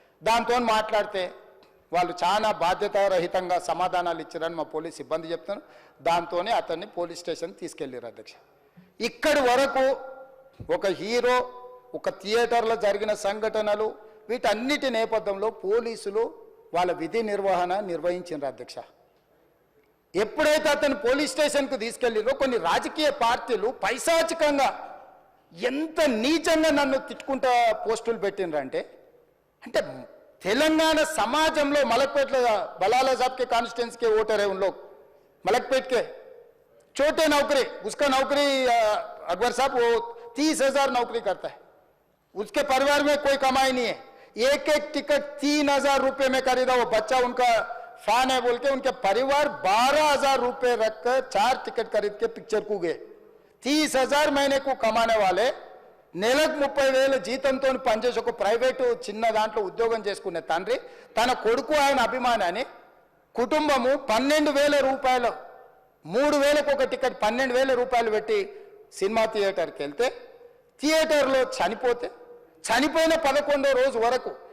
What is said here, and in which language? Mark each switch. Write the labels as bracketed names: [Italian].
[Telugu] దాంతో మాట్లాడితే వాళ్ళు చాలా బాధ్యతారహితంగా సమాధానాలు ఇచ్చారని మా పోలీస్ సిబ్బంది చెప్తాను. దాంతోనే అతన్ని పోలీస్ స్టేషన్ తీసుకెళ్ళారు అధ్యక్ష. ఇక్కడి వరకు ఒక హీరో, ఒక థియేటర్లో జరిగిన సంఘటనలు, వీటన్నిటి నేపథ్యంలో పోలీసులు వాళ్ళ విధి నిర్వహణ నిర్వహించారు అధ్యక్ష. ఎప్పుడైతే అతను పోలీస్ స్టేషన్కు తీసుకెళ్ళిరో కొన్ని రాజకీయ పార్టీలు పైశాచికంగా ఎంత నీచంగా నన్ను తిట్టుకుంటా పోస్టులు పెట్టినరంటే, అంటే तेलंगाना समाजंलो [Hindi] मलकपेट बलाला साहब के कॉन्स्टिट्यूंसी के वोटर है उन लोग, मलकपेट के छोटे नौकरी, उसका नौकरी अकबर साहब वो 30,000 नौकरी करता है, उसके परिवार में कोई कमाई नहीं है, एक एक टिकट 3,000 रुपये में खरीदा, वो बच्चा उनका फैन है बोल के उनके परिवार 12,000 रुपये रखकर 4 टिकट खरीद के पिक्चर को गए। 30,000 महीने को कमाने वाले [Telugu] నెలకు 30,000 జీతంతో పనిచేసి ఒక ప్రైవేటు చిన్న దాంట్లో ఉద్యోగం చేసుకునే తండ్రి తన కొడుకు ఆయన అభిమానాన్ని కుటుంబము 12,000 రూపాయలు 3,000కు ఒక టికెట్ 12,000 రూపాయలు పెట్టి సినిమా థియేటర్కి వెళ్తే థియేటర్లో చనిపోతే చనిపోయిన 11వ రోజు వరకు